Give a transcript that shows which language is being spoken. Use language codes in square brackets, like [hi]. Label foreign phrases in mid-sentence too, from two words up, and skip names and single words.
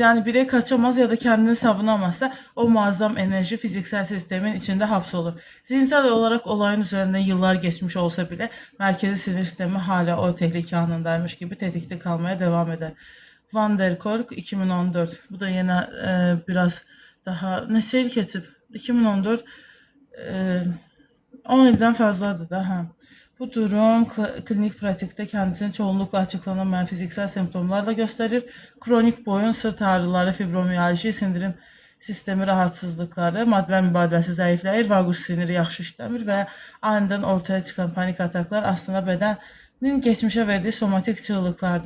[tr] Yani birey kaçamaz ya da kendini savunamazsa o muazzam enerji fiziksel sistemin içinde hapsolur. Zihinsel olarak olayın üzerinde yıllar geçmiş olsa bile merkezi sinir sistemi hala o tehlike anındaymış gibi tetikte kalmaya devam eder. Van der Kolk 2014. Bu da yine biraz daha [az] neçə il keçib? 2014 10 ildən fazladır da. Hə. [tr] Bu durum klinik pratikte kendisini çoğunlukla açıklanamayan fiziksel semptomlarla gösterir. Kronik boyun, sırt ağrıları, fibromiyalji, sindirim sistemi rahatsızlıkları, maddeler [az] mübadiləsi zəifləyir, vagus siniri yaxşı işləmir və [tr] aniden ortaya çıkan panik ataklar aslında bedenin geçmişe verdiği somatik çığlıklardır.